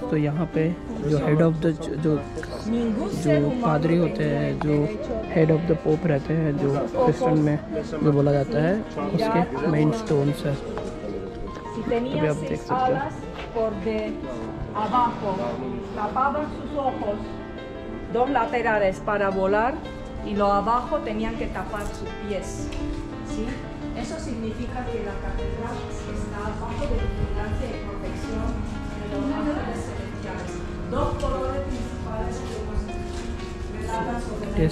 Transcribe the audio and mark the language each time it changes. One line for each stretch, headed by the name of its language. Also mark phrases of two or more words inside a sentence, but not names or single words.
Hindi: तो यहाँ पे जो
English: head of the
Hindi: जो पादरी होते हैं, जो
English: head of the
Hindi: पोप रहते हैं, जो क्रिश्चियन में जो बोला जाता है, उसके
English: main stones
Hindi: है। अभी आप देख सकते हो।
Spanish: Dos laterales para volar y los abajo tenían que tapar sus pies. ¿Sí? Eso significa que la catedral está bajo de vigilancia y protección de los ángeles celestiales. Dos colores principales que relatan sobre la